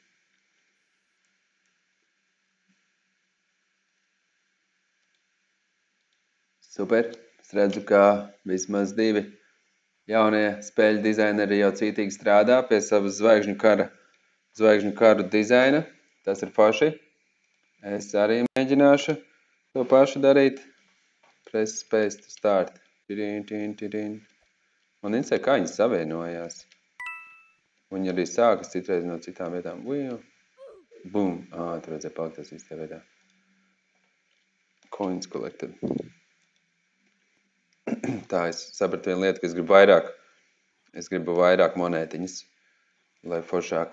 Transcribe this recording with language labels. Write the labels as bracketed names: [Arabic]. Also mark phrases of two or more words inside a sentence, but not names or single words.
[Latvian] Super. Es redzu, ka vismaz 2 jaunie spēļu dizaineri jau cītīgi strādā pie savas zvaigžņu karu dizaina. Tas ir forši. Es arī mēģināšu to pašu darīt. [English] Press space to start. [Latvian] Man interesē, kā viņi savienojās. Viņi arī sākas citreiz no citām vietām. Bum. Tur vajadzēja paliktās īstajā veidā. [English] Coins collected. [Latvian] Tā, es sapratu vienu lietu, ka es gribu vairāk monētiņas, lai foršāk.